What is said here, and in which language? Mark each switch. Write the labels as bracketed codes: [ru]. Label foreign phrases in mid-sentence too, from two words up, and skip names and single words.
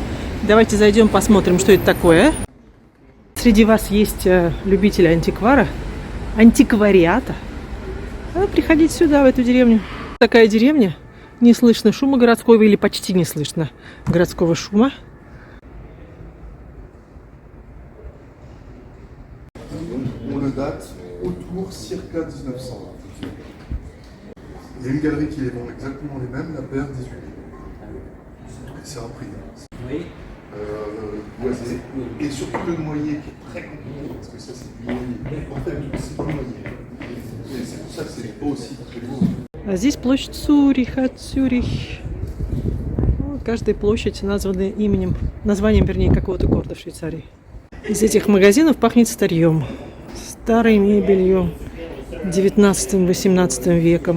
[ru] Давайте зайдем, посмотрим, что это такое. Среди вас есть любители антиквариата. Приходите сюда, в эту деревню. Такая деревня, не слышно шума городского, или почти не слышно городского шума. [fr] On le date autour circa 1900. Il y a une galerie qui les vend exactement les mêmes, la paire 18 000. C'est un prix. Oui. Boisé. Et surtout le noyer qui est très compliqué, parce que ça c'est du noyer. En fait, c'est du noyer. Et c'est pour ça que c'est beau aussi, très beau. [ru] А здесь площадь Цюриха, Цюрих. Каждая площадь названа названием, вернее, какого-то города в Швейцарии. Из этих магазинов пахнет старьем, старой мебелью, 19-18 веком.